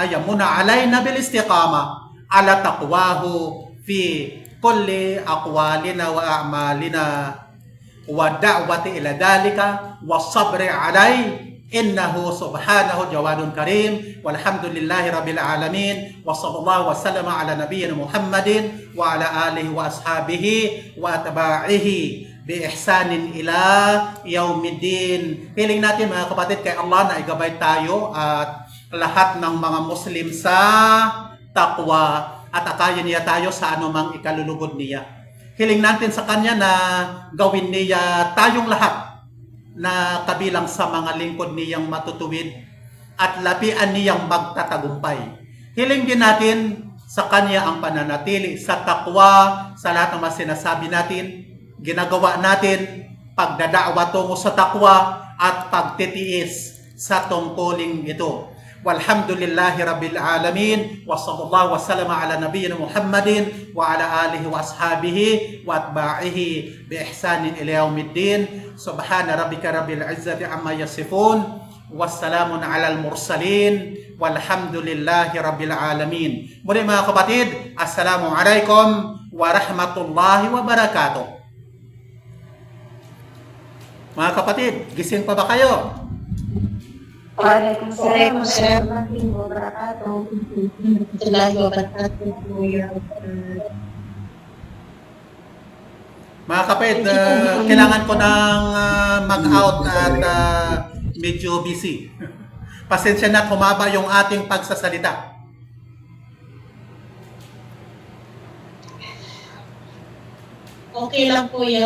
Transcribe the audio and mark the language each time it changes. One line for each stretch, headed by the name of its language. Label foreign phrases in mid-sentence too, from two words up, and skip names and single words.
Arabic: أن يمن علينا بالاستقامة على تقواه في كل أقوالنا وأعمالنا والدعوة إلى ذلك والصبر عليه إنه سبحانه جواد كريم والحمد لله رب العالمين وصلى الله وسلم على نبينا محمد وعلى آله وأصحابه وأتباعه بإحسان إلى يوم الدين.
Filipino: Hiling natin mga kapatid kay Allah na igabay tayo at lahat ng mga Muslim sa taqwa at akayin niya tayo sa anumang ikalulugod niya. Hiling natin sa Kanya na gawin niya tayong lahat na kabilang sa mga lingkod niyang matutuwid at lapian niyang magtatagumpay. Hiling din natin sa Kanya ang pananatili sa takwa sa lahat ng mga sinasabi natin, ginagawa natin, pagdadaawa tungo sa takwa at pagtitiis sa tungkuling ito.
Arabic: والحمد لله رب العالمين وصلى الله وسلم على نبينا محمد وعلى آله وأصحابه وأتباعه بإحسان إلى يوم الدين. سبحان ربك رب العزة عما يصفون وسلام على المرسلين والحمد لله رب العالمين.
Filipino: Muli mga kapatid,
Arabic: السلام عليكم ورحمة الله وبركاته.
Filipino: Mga kapatid, gising pa ba kayo?
Arabic: وعليكم السلام ورحمة الله وبركاته. ورحمة الله وبركاته.
Filipino: Mga kapatid, kailangan ko ng mag-out at medyo busy. Pasensya na, humaba yung ating pagsasalita. Okay lang po yun.